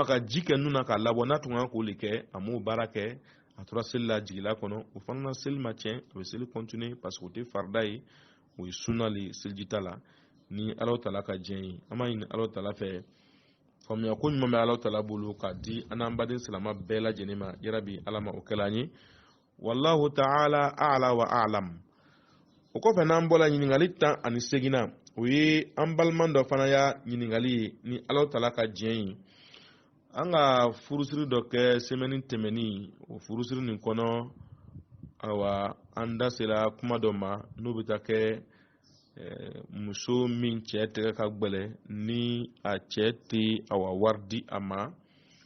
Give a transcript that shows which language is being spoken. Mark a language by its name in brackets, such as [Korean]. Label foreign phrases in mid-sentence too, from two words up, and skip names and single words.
[Bambara] ka ji kɛ nun na k'a labɔ n'a tun kan k'o le kɛ a m'o baara kɛ a tora seli la jigila kɔnɔ o fana na seli ma tiɲɛ a bɛ seli continuer [French] parce que [Bambara] o tɛ farida ye o ye sunna le ye seliji ta la ni [Arabic] الله تعالى [Bambara] ka jɛn ye an b'a ɲini [Arabic] الله تعالى [Bambara] fɛ faamuya ko ɲuman bɛ [Arabic] الله تعالى [Bambara] bolo k'a di an n'an baden silamɛ bɛɛ lajɛlen ma yarabi Ala ma o kɛla an ye [Arabic] والله تعالى أعلى وأعلم [Bambara] o kɔfɛ n'an bɔra ɲininkali 18 o ye an baliman dɔ fana y'a ɲininkali ye ni [Arabic] الله تعالى [Bambara] ka jɛn ye anga furusiri dɔ kɛ semaine tɛmɛni o furusiri nin kɔnɔ awa an da sera kuma dɔ ma n'o bɛ taa kɛ muso min cɛ tɛgɛ ka gbɛlɛ ni a cɛ tɛ awa wari di a ma walima